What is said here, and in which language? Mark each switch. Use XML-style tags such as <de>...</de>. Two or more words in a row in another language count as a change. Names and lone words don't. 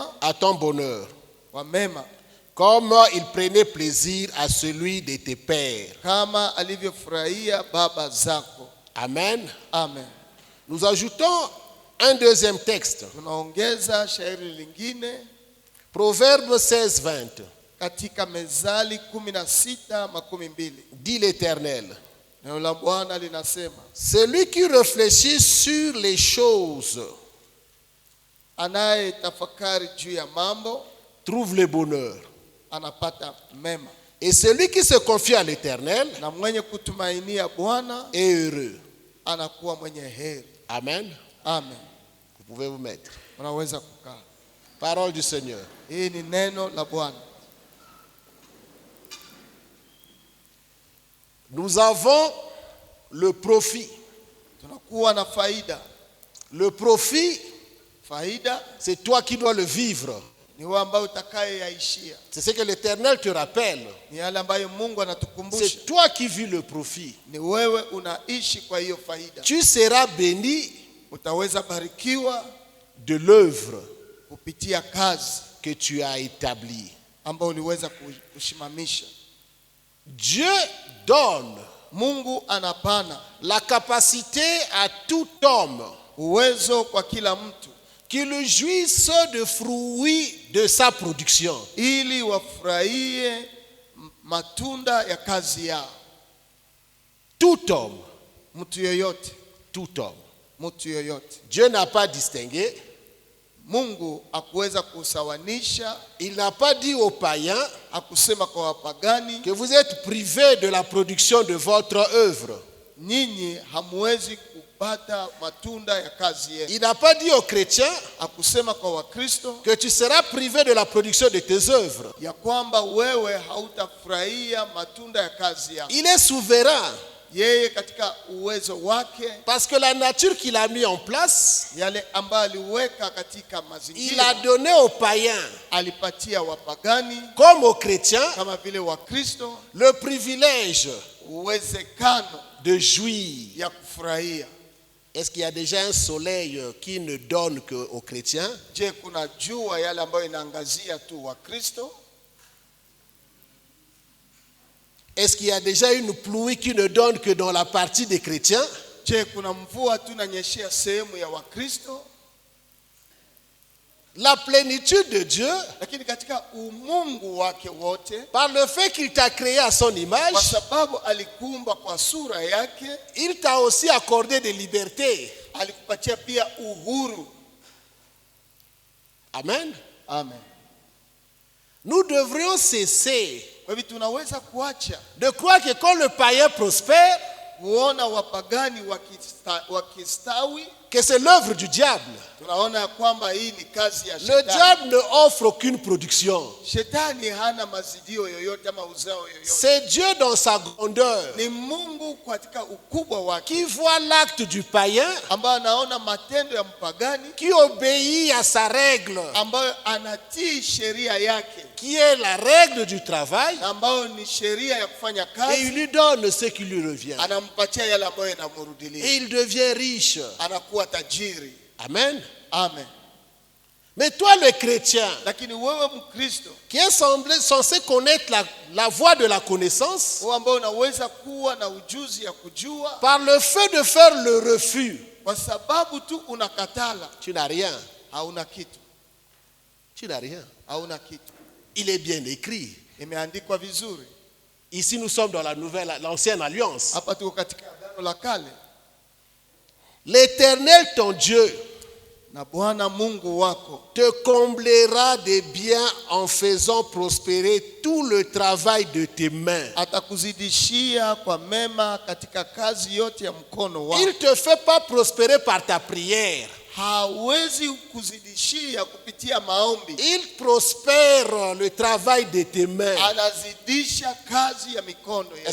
<fr>à ton bonheur,</fr> <sw>kwa mema,</sw> <fr>comme il prenait plaisir à celui de tes pères.</fr> <sw>kama alivyofurahia baba zako.</sw> <fr>Amen.</fr> <sw>Amen.</sw> <fr>Nous ajoutons un deuxième texte.</fr> <sw>Tunaongeza shairi lingine</sw> <fr>Proverbe 16:20.</fr> <sw>katika Mezali 16:12.</sw> <fr>Dit l'Éternel,</fr> <sw>Neno la Bwana linasema,</sw> <fr>celui qui réfléchit sur les choses</fr> <sw>anayetafakari juu ya mambo</sw> <fr>trouve le bonheur.</fr> <sw>anapata mema,</sw> <fr>Et celui qui se confie à l'Éternel</fr> <sw>na mwenye kutumainia Bwana</sw> <fr>est heureux.</fr> <sw>anakuwa mwenye heri.</sw> <fr>Amen.</fr> <sw>Amen.</sw> <fr>Vous pouvez vous mettre.</fr> <sw>Unaweza kukaa.</sw> <fr>Parole du Seigneur.</fr> <sw>Hii ni neno la Bwana.</sw> <fr>Nous avons le profit.</fr> <sw>Tunakuwa na faida.</sw> <fr>Le profit,</fr> <sw>Faida</sw> <fr>c'est toi qui dois le vivre.</fr> <sw>ni wewe ambaye utakayeyaishia.</sw> <fr>C'est ce que l'Éternel te rappelle.</fr> <sw>Ni yale ambayo Mungu anatukumbusha.</sw> <fr>C'est toi qui vis le profit.</fr> <sw>Ni wewe unaishi kwa hiyo faida.</sw> <fr>Tu seras béni</fr> <sw>Utaweza barikiwa</sw> <fr>de l'œuvre</fr> <sw>kupitia kazi</sw> <fr>que tu as établie.</fr> <sw>ambayo uliweza kushimamisha.</sw> <fr>Dieu donne</fr> <sw>Mungu anapana</sw> <fr>la capacité à tout homme</fr> <sw>uwezo kwa kila mtu</sw> <fr>qu'il jouisse de fruits de sa production.</fr> <sw>ili wafurahie matunda ya kazi yao.</sw> <fr>Tout homme,</fr> <sw>Mtu yoyote,</sw> <fr>tout homme.</fr> <sw>mtu yoyote.</sw> <fr>Dieu n'a pas distingué.</fr> <sw>Mungu akuweza kusawanisha,</sw> <fr>Il n'a pas dit aux païens</fr> <sw>akusema kwa wapagani,</sw> <fr>que vous êtes privés de la production de votre œuvre.</fr> <sw>nyinyi hamuwezi kupata matunda ya kazi yenu.</sw> <fr>Il n'a pas dit aux chrétiens</fr> <sw>Akusema kwa Wakristo</sw> <fr>que tu seras privé de la production de tes œuvres.</fr> <sw>ya kwamba wewe hautafurahia matunda ya kazi yako.</sw> <fr>Il est souverain</fr> <sw>Yeye katika uwezo wake,</sw> <fr>parce que la nature qu'il a mis en place,</fr> <sw>yale ambayo aliweka katika</sw> <fr>il a</fr> <sw>mazingira,</sw> <fr>donné aux païens</fr> <sw>alipatia wapagani</sw> <fr>comme aux chrétiens</fr> <sw>kama vile Wakristo</sw> <fr>le privilège</fr> <sw>uwezekano</sw> <fr>de jouir.</fr> <sw>ya kufurahia.</sw> <fr>Est-ce qu'il y a déjà un soleil qui ne donne qu'aux chrétiens?</fr> <sw>Je, kuna jua yale ambayo inaangazia tu Wakristo?</sw> <fr>Est-ce qu'il y a déjà une pluie qui ne donne que dans la partie des chrétiens?</fr> <sw>Je, kuna mvua tu inanyeshea sehemu ya Wakristo?</sw> <fr>La plénitude de Dieu,</fr> <sw>Lakini katika umungu wake wote,</sw> <fr>par le fait qu'il t'a créé à son image,</fr> <sw>kwa sababu alikuumba kwa sura yake,</sw> <fr>il t'a aussi accordé des libertés.</fr> <sw>alikupatia pia uhuru.</sw> <fr>Amen.</fr> <sw>Amen.</sw> <fr>Nous devrions cesser</fr> <sw>Kwa hivyo tunaweza kuacha</sw> <fr>de croire que quand le païen prospère,</fr> <sw>kuona wapagani wakistawi,</sw> <fr>que c'est l'œuvre du diable.</fr> <sw>tunaona ya kwamba hii ni kazi ya</sw> <fr>Le</fr> <sw>shetani.</sw> <fr>diable ne offre aucune production.</fr> <sw>Shetani hana mazidio yoyote ama uzao yoyote.</sw> <fr>C'est Dieu dans sa grandeur</fr> <sw>Ni Mungu katika ukubwa wake</sw> <fr>qui voit l'acte du païen,</fr> <sw>ambaye anaona matendo ya mpagani,</sw> <fr>qui obéit à sa règle,</fr> <sw>ambayo anatii sheria yake,</sw> <fr>qui est la règle du travail,</fr> <sw>ambayo ni sheria ya kufanya</sw> <fr>et il</fr> <sw>kazi,</sw> <fr>lui donne ce qui lui revient.</fr> <sw>anampatia yale ambayo</sw> <fr>Et</fr> <sw>yanamrudilia,</sw> <fr>il devient riche.</fr> <sw>anakuwa tajiri.</sw> <fr>Amen.</fr> <sw>Amen.</sw> <fr>Mais toi, le chrétien,</fr> <sw>Lakini wewe Mkristo,</sw> <fr>qui est censé connaître la voie de la connaissance,</fr> <sw>wewe ambao unaweza kuwa na ujuzi ya kujua,</sw> <fr>par le fait de faire le refus,</fr> <sw>kwa sababu tu unakatala,</sw> <fr>tu n'as rien.</fr> <sw>hauna kitu,</sw> <fr>Tu n'as rien.</fr> <sw>hauna kitu.</sw> <fr>Il est bien écrit.</fr> <sw>Imeandikwa vizuri.</sw> <fr>Ici, nous sommes dans l'ancienne alliance.</fr> <sw>Hapa tuko katika agano la kale.</sw> <fr>L'Éternel, ton Dieu,</fr> <sw>na Bwana Mungu wako</sw> <fr>te comblera de biens en faisant prospérer tout le travail de tes mains.</fr> <sw>atakuzidishia kwa mema katika kazi yote ya mkono wako.</sw> <fr>Il ne te fait pas prospérer par ta prière.</fr> <sw>Hawezi kuzidishia kupitia maombi.</sw> <fr>Il prospère le travail de tes mains.</fr> <sw>Anazidisha kazi ya mikono yetu.</sw>